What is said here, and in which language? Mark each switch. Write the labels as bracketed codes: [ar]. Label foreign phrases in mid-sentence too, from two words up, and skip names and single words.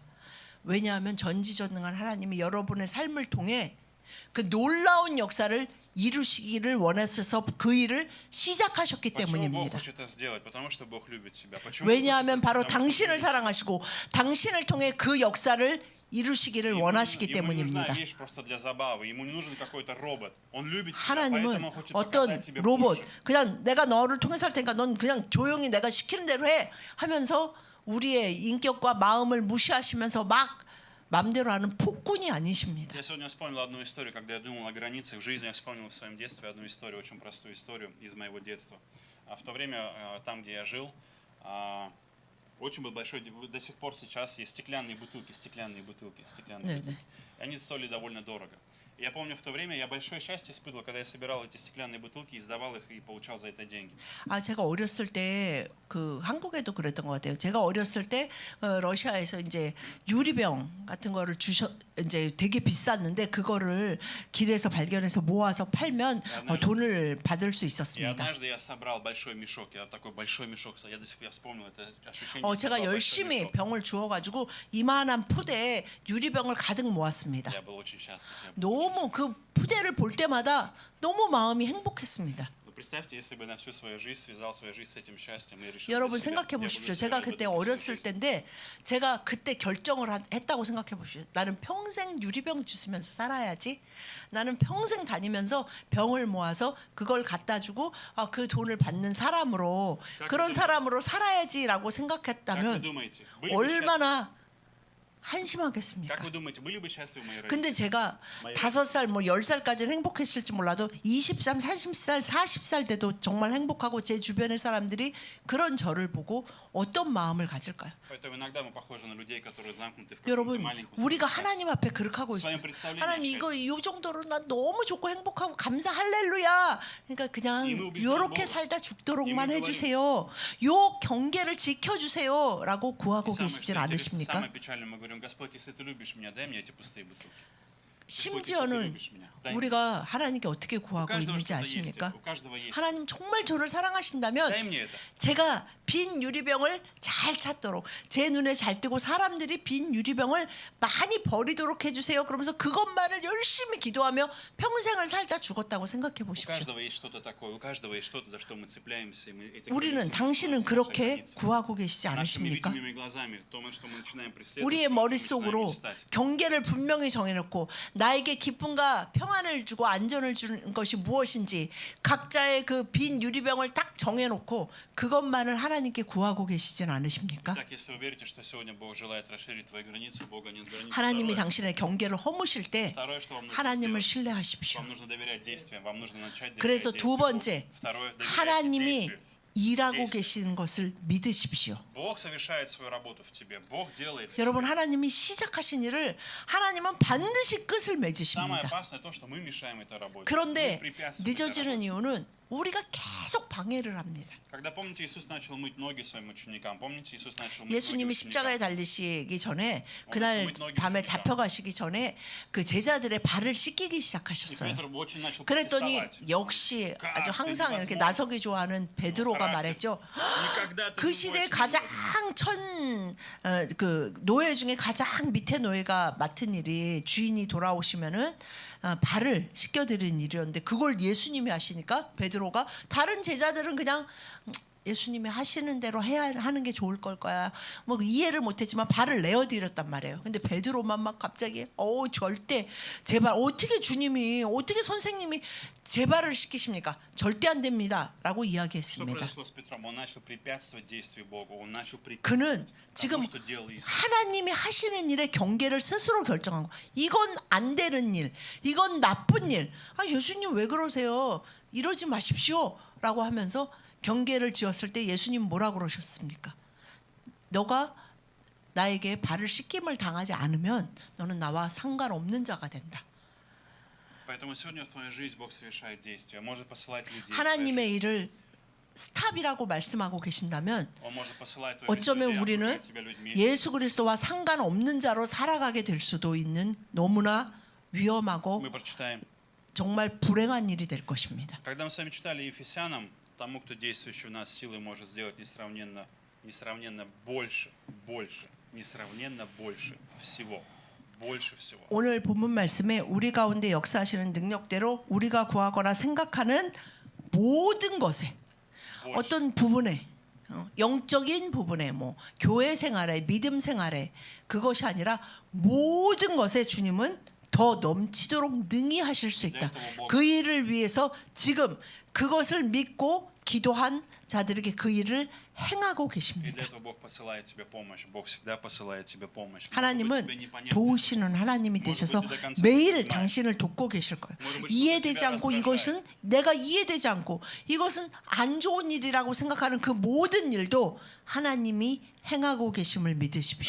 [ko] 왜냐하면 전지전능한 하나님이 여러분의 삶을 통해 그 놀라운 역사를 이루시기를 원하셔서 그 일을 시작하셨기 [ru] Почему Бог [ko] 때문입니다. [ru] хочет это сделать? Потому что Бог любит тебя. Почему [ko] 왜냐하면 [ru] Бог хочет это? [ko] 바로 [ru] Потому что [ko] 당신을 [ru] любит. [ko] 사랑하시고 당신을 통해 그 역사를 이루시기를 [ru] Ему [ko] 원하시기 [ru] не нужна [ko] 때문입니다. [ru] вещь просто для забавы. Ему не нужен какой-то робот. Он любит тебя, [ko] 하나님은 [ru] поэтому хочет [ko] 어떤 [ru] показать тебе [ko] 로봇 [ru] больше. [ko] 그냥 내가 너를 통해서 할 테니까 넌 그냥 조용히 내가 시키는 대로 해 하면서 우리의 인격과 마음을 무시하시면서 막 맘대로 하는 폭군이 아니십니다. [ru] Я сегодня вспомнил одну историю, когда я думал о границах в жизни. Я вспомнил в своем детстве одну историю, очень простую историю из моего детства. В то время, там, где я жил, очень был большой, до сих пор сейчас есть стеклянные бутылки. [ko] 네, 네. [ru] И они стоили довольно дорого. Я помню, в то время я большое счастье испытывал, когда я собирал эти стеклянные бутылки, издавал их и получал за это деньги. [ko] 아, 제가 어렸을 때 그 한국에도 그랬던 것 같아요. 제가 어렸을 때 러시아에서 이제 유리병 같은 거를 이제 되게 비쌌는데 그거를 길에서 발견해서 모아서 팔면 돈을 받을 수 [ru] И [ko] 있었습니다. [ru] однажды я собрал большой мешок. Я такой большой мешок, я до сих пор вспомнил это ощущение. [ko] 제가 [ru] собрал большой [ko] 열심히 [ru] мешок. [ko] 병을 주워가지고 이만한 푸대에 유리병을 가득 모았습니다. [ru] Я был очень счастлив. [ko] 너무 그 푸대를 볼 때마다 너무 마음이 행복했습니다. [ru] Ну, представьте, если бы на всю свою жизнь связал свою жизнь с этим счастьем и решил [ko] 여러분 [ru] для себя, [ko] 생각해 [ru] я буду [ko] 보십시오. [ru] себя [ko] 제가 [ru] об этом [ko] 그때 [ru] всю [ko] 어렸을 [ru] жизнь. [ko] 때인데 제가 그때 결정을 했다고 생각해 보십시오. 나는 평생 유리병 주스면서 살아야지. 나는 평생 다니면서 병을 모아서 그걸 갖다 주고 그 돈을 받는 사람으로 그런 사람으로 살아야지라고 [ru] Как вы [ko] 생각했다면 [ru] думаете, были бы [ko] 얼마나 [ru] Как [ko] 한심하겠습니까? [ru] вы думаете, были бы счастливы мои родители? [ko] 근데 제가 5살 뭐 10살까지는 행복했을지 몰라도 20살, 30살, 40살 돼도 정말 행복하고 제 주변의 사람들이 그런 저를 보고 어떤 마음을 가질까요? [ru] Поэтому иногда мы похожи на людей, которые замкнуты в каком-то [ko] 여러분, [ru] маленьком [ko] 우리가 [ru] своем [ko] 하나님 앞에 그렇게 하고 있어요. [ru] своем представлении. [ko] 하나님 [ru] о [ko] 이거 [ru] счастье. [ko] 이 정도로 나 너무 좋고 행복하고 감사 할렐루야. 그러니까 그냥 이렇게 살다 죽도록만 해주세요. 요 경계를 지켜주세요라고 구하고 [ru] И самое, [ko] 계시질 [ru] что интересно, [ko] 않으십니까? [ru] самое печальное, мы говорим, Господь, если ты любишь меня, дай мне эти пустые бутылки. Господь, если ты [ko] 심지어는 [ru] любишь меня, дай мне. [ko] 우리가 하나님께 어떻게 [ru] У [ko] 구하고 [ru] каждого [ko] 있는지 [ru] что-то есть, [ko] 아십니까? [ru] у каждого есть. [ko] 하나님 정말 저를 사랑하신다면 [ru] Дай мне это. [ko] 제가 빈 유리병을 잘 찾도록 제 눈에 잘 뜨고 사람들이 빈 유리병을 많이 버리도록 해주세요. 그러면서 그것만을 열심히 기도하며 평생을 살다 죽었다고 생각해 [ru] У [ko] 보십시오. [ru] каждого есть что-то такое, у каждого есть что-то, за что мы цепляемся. И мы эти [ko] 우리는 [ru] границы, [ko] 당신은 [ru] наши [ko] 그렇게 [ru] границы. [ko] 구하고 계시지 [ru] Нашими [ko] 않으십니까? [ru] видимыми глазами, то, что мы начинаем преследовать, [ko] 우리의 [ru] то, что мы [ko] 머릿속으로 [ru] начинаем мечтать. [ko] 경계를 분명히 정해놓고 나에게 기쁨과 평안을 주고 안전을 주는 것이 무엇인지 각자의 그 빈 유리병을 딱 정해놓고 그것만을 하나님께 구하고 계시진 않으십니까? [ru] Так, если вы верите, что сегодня Бог желает расширить твои границы, у Бога нет границ. [ko] 하나님이 [ru] Второе, [ko] 당신의 경계를 허무실 때 [ru] второе, что вам нужно [ko] 하나님을 [ru] сделать, [ko] 신뢰하십시오. [ru] вам нужно доверять действиям, вам нужно начать доверять [ko] 그래서 두 [ru] действиям. [ko] 번째, [ru] Второе, доверяйте [ko] 하나님이 [ru] действию. [ko] 일하고 계시는 것을 믿으십시오. [ru] Бог совершает свою работу в тебе. Бог делает. в [ko] 여러분, [ru] тебе. [ko] 하나님이 시작하신 일을 하나님은 반드시 끝을 [ru] Самое [ko] 맺으십니다. [ru] опасное то, что мы мешаем этой работе. Мы [ko] 그런데 [ru] препятствуем этой [ko] 늦어지는 [ru] работе. [ko] 이유는 우리가 계속 방해를 합니다. [ru] Когда, помните, Иисус начал мыть ноги своим ученикам. Помните, Иисус начал мыть ноги [ko] 예수님이 십자가에 [ru] ученикам. [ko] 달리시기 전에 그날 밤에 잡혀가시기 전에 그 제자들의 발을 씻기기 [ru] И [ko] 시작하셨어요. [ru] Петр очень начал [ko] 그랬더니 [ru] протестовать. [ko] 역시 아주 항상 이렇게 나서기 좋아하는 베드로가 말했죠. [ru] Никогда ты [ko] 그 [ru] не [ko] 시대 [ru] можешь [ko] 가장 [ru] меня [ko] 그 노예 중에 가장 밑에 노예가 맡은 일이 주인이 돌아오시면은 발을 씻겨드리는 일이었는데 그걸 예수님이 하시니까 베드로가 다른 제자들은 그냥 예수님이 하시는 대로 해야 하는 게 좋을 걸 거야. 뭐 이해를 못했지만 발을 내어드렸단 말이에요. 근데 베드로만 막 갑자기 절대 제발 어떻게 주님이 어떻게 선생님이 제 발을 시키십니까? 절대 안 됩니다라고 [ru] Что [ko] 이야기했습니다. [ru] произошло с Петром? Он начал препятствовать действию Бога. Он начал [ko] 그는 [ru] препятствовать [ko] 지금 [ru] тому, что делал Иисус. [ko] 하나님이 하시는 일의 경계를 스스로 결정한 거. 이건 안 되는 일, 이건 나쁜 일. 예수님 왜 그러세요? 이러지 마십시오라고 하면서 경계를 지었을 때 예수님 뭐라 그러셨습니까? 너가 나에게 발을 씻김을 당하지 않으면 너는 나와 상관없는 자가 된다. [ru] Поэтому сегодня в твоей жизни Бог совершает действия. Он может посылать людей. в твою [ko] 하나님의 [ru] жизнь. [ko] 일을 스탑이라고 말씀하고 계신다면 [ru] Он может посылать в твою жизнь [ko] 어쩌면 [ru] людей, [ko] 우리는 [ru] окружать тебя людьми. [ko] 예수 그리스도와 상관없는 자로 살아가게 될 수도 있는 너무나 위험하고 [ru] Мы прочитаем. [ko] 정말 불행한 일이 될 것입니다. [ru] Когда мы с вами читали Ефесянам, тому, кто действующий в нас силой может сделать несравненно больше, несравненно больше всего. больше всего. [ko] 오늘 본문 말씀에 우리 가운데 역사하시는 능력대로 우리가 구하거나 생각하는 모든 것에 [ru] больше. [ko] 어떤 부분에 영적인 부분에 뭐 교회 생활에 믿음 생활에 그것이 아니라 모든 것에 주님은 더 넘치도록 능히 하실 수 있다. 그 일을 위해서 지금 그것을 믿고 기도한 자들에게 그 일을 행하고 [ru] И для [ko] 계십니다. [ru] этого Бог посылает тебе помощь. Бог всегда посылает тебе помощь. Может быть, [ko] 하나님은 [ru] тебе непонятно. [ko] 도우시는 하나님이 되셔서 매일 당신을 돕고 계실 거예요. 이해되지 않고 이것은 내가 이해되지 않고 이것은 안 좋은 일이라고 생각하는 그 모든 일도 하나님이 행하고 계심을 믿으십시오.